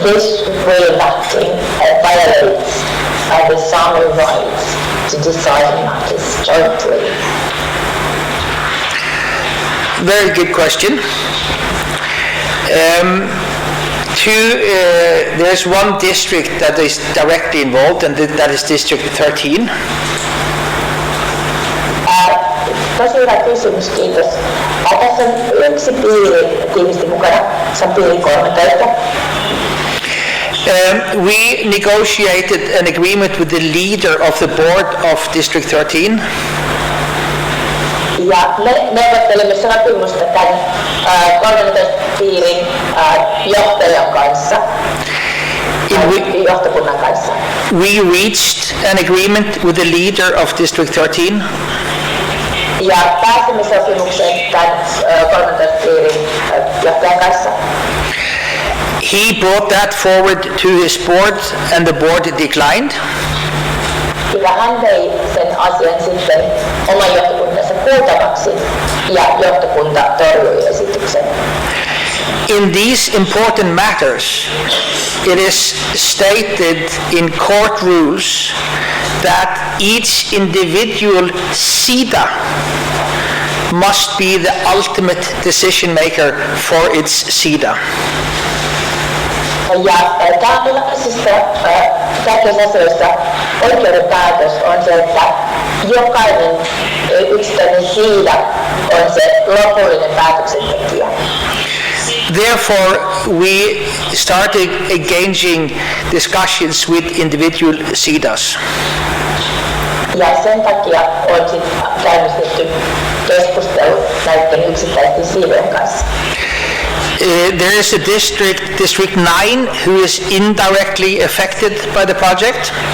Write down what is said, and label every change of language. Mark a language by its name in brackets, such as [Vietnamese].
[English] This reenacting violates the Sami rights to decide matters jointly. Very good question. There's one district that is directly involved, and that is District 13. [Finnish] Tosi hyvä kysymys, kiitos. Tässä on yksi piiri tiivisti mukana, se on piiri 13. [English] We negotiated an agreement with the leader of the board of District 13. [Finnish] Ja me neuvottelimme sopimusta tämän 13 piirin johtajan kanssa, johtokunnan kanssa. [English] We reached an agreement with the leader of District 13. [Finnish] Ja pääsimme sopimukseen tämän 13 piirin johtajan kanssa. [English] He brought that forward to his board and the board declined. [Finnish] Ja hän vei sen asian sitten oman johtokuntansa kuultavaksi ja johtokunta torjui esityksen. [English] In these important matters, it is stated in court rules that each individual sida must be the ultimate decision maker for its sida. [Finnish] Ja tällaisista tärkeissä asioissa oikeuden päätös on se, että jokainen yksittäinen siida on se lopullinen päätöksentekijä. [English] Therefore, we started engaging discussions with individual sidas. [Finnish] Ja sen takia on sitten käynnistetty keskustelu näiden yksittäisten siidojen kanssa. [English] There is a District 9, who is indirectly affected by the project.